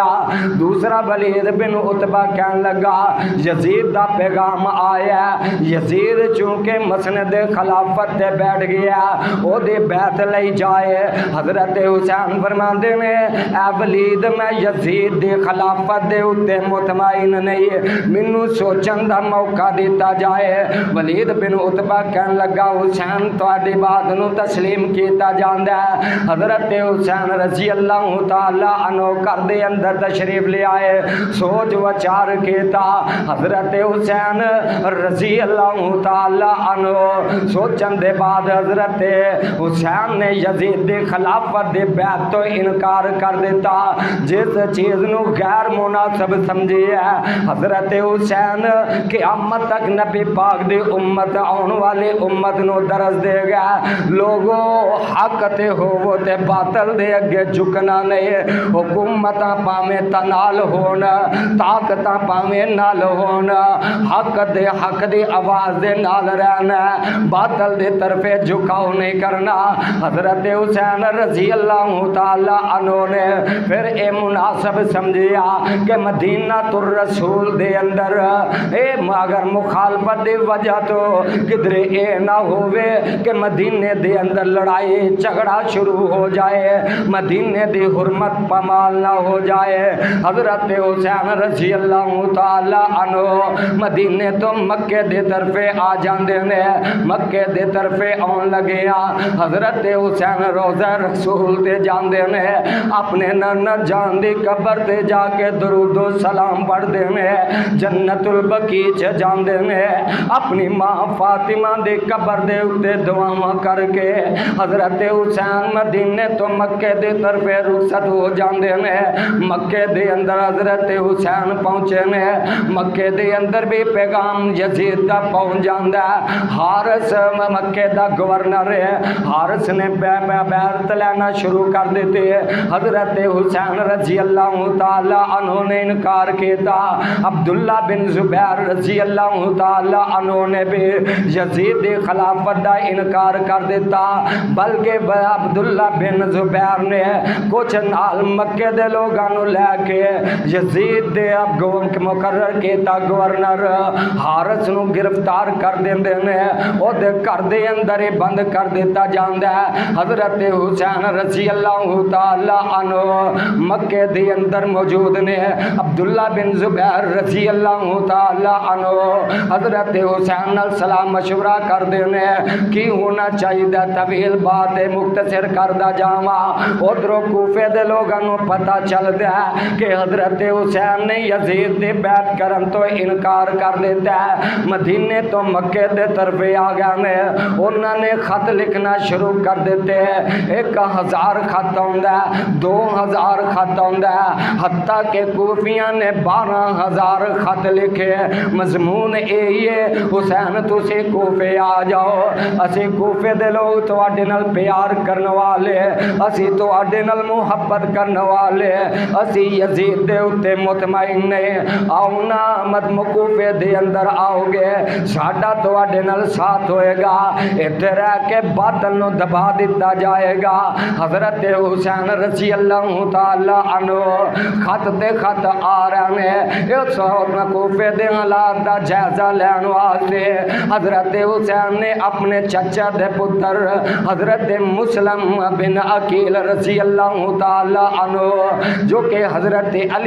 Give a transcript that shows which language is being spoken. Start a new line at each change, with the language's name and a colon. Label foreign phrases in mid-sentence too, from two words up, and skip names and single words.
Punjabi: دوسرا ولید بن عتبہ کہن لگا یزید دا پیغام آیا ہے، یزید چونکہ مسند خلافت تے بیٹھ گیا او دی بیعت لئی جائے۔ حضرت حسین فرماندے نے اے ولید میں یزید دی خلافت دے اتے مطمئن نہیں، مینوں سوچن دا موقع دیتا جائے۔ ولید بن عتبہ کہن لگا حسین تواڈی بات نو تسلیم کیتا جاندا ہے۔ حضرت حسین
Arabic: رضی اللہ تعالی عنہ
Punjabi: گھر دے اندر تشریف لے آئے، سوچ وچار کیتا۔ حضرت حسین
Arabic: رضی اللہ تعالی عنہ
Punjabi: سوچن دے بعد حضرت حسین نے یزید دی خلافت دی بیعت تو انکار کر دیتا، جس چیز نو غیر مناسب سمجھی ہے حضرت حسین قیامت تک نبی پاک دی امت آن والی امت نو درس دے گا لوگو حق تے ہو تے باطل دے اگے جھکنا نہیں حکومتاں پاویں تنال ہونا طاقتاں پاویں نال ہونا حق دی آواز دے نال رہنا باطل دے طرفے جھکاؤ نہیں کرنا حضرت حسین
Arabic: رضی اللہ تعالی عنہ
Punjabi: نے پھر اے مناسب سمجھیا کہ مدینہ الرسول دے اندر اگر مخالفت دی وجہ تو کدھر اے نہ ہوئے کہ مدینے دے اندر لڑائی جھگڑا شروع ہو جائے مدینے دی حرمت پامال نہ ہو جائے حضرت حسین
Arabic: رضی اللہ تعالی عنہ
Punjabi: مدینے تو مکے دے طرفے آ جاندے نے مکے دے طرفے آن لگے حضرت حسین روضہ رسول تے جاندے نے اپنے نانا جان دی قبر تے جا کے درود و سلام پڑھ دے نے جنت البقیع چ جاندے نے اپنی ماں فاطمہ دی قبر دے اتے دعاواں کر کے حضرت حسین مدینے تو مکے دے طرفے رخصت ہو جاندے نے مکے دے اندر حضرت حسین پہنچے نے مکے دے اندر بھی پیغام یزید دا پہنچ جاندا حارث مکے دا گورنر ہے حارث نے بیعت لینا شروع کر دیتے حضرت حسین
Arabic: رضی اللہ تعالی عنہ
Punjabi: نے انکار کیتا عبداللہ بن زبیر
Arabic: رضی اللہ تعالی عنہ
Punjabi: نے بھی یزید دی خلافت دا انکار کر دیتا بلکہ عبداللہ بن زبیر نے کچھ نال مکے دے لوگاں نو لے کے یزید دے اب مقرر کیتا گورنر حارث نو گرفتار کر دیندے نے او دے گھر دے اندر ہی بند کر دیتا جاندا ہے حضرت حسین
Arabic: رضی اللہ تعالی عنہ
Punjabi: مکے دے اندر موجود نے عبداللہ بن زبیر
Arabic: رضی اللہ تعالی عنہ
Punjabi: حضرت حسین نال سلام مشورہ کر دینے کی ہونا چاہیے طویل بات مختصر کردہ جاواں ادھروں کوفے دے لوگاں نو پتہ چلدا ہے کہ حضرت حسین نے یزید دی بیعت کرن تو انکار کر دیتا ہے مدینے تو مکے دے طرفے آ گئے نے انہاں نے خط لکھنا شروع کر دیتے ہیں 1000 خط ہوندا ہے 2000 خط ہوندا ہے حتیٰ کہ کوفیاں نے 12000 خط لکھے مضمون اے حسین تسی کوفے آ جاؤ اسی کوفے دے لوگ تواڈے نال پیار کرن والے اسی تواڈے نال محبت کرن والے اسی یزید دے اوتے مطمئن نے آؤ نا کوفے دے اندر آؤ گے ساڈا تواڈے نال ساتھ ہوئے گا اتنے رہ کے باطل نو دبا دیتا جائے گا حضرت حسین
Arabic: رضی اللہ تعالی عنہ
Punjabi: خط دے خط آ رہے ہیں اس کوفے دے حالات دا جائزہ لین واسطے حضرت حسین نے اپنے چچا دے پتر حضرت مسلم بن عقیل
Arabic: رضی اللہ تعالی عنہ
Punjabi: جو کہ حضرت علی